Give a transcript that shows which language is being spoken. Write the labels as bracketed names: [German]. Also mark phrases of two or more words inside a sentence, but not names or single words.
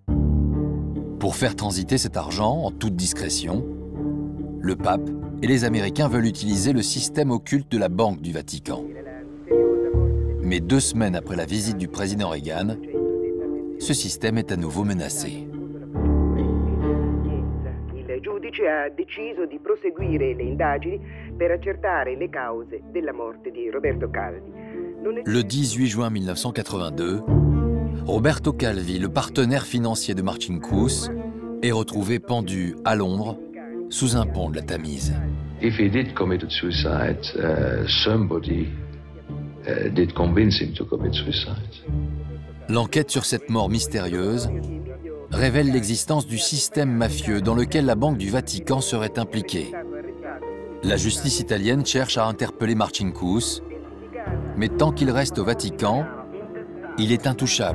[French] Pour faire transiter cet argent en toute discrétion, le pape et les Américains veulent utiliser le système occulte de la Banque du Vatican. Mais 2 semaines après la visite du président Reagan, ce système est à nouveau menacé. [Italian] Medici ha deciso di proseguire le indagini per accertare le cause della morte di Roberto Calvi. [French] Le 18 juin 1982, Roberto Calvi, le partenaire financier de Marcinkus, est retrouvé pendu à Londres sous un pont de la Tamise. [English] If he did commit suicide, somebody did convince him to commit suicide. [French] L'enquête sur cette mort mystérieuse révèle l'existence du système mafieux dans lequel la Banque du Vatican serait impliquée. La justice italienne cherche à interpeller Marcinkus, mais tant qu'il reste au Vatican, il est intouchable.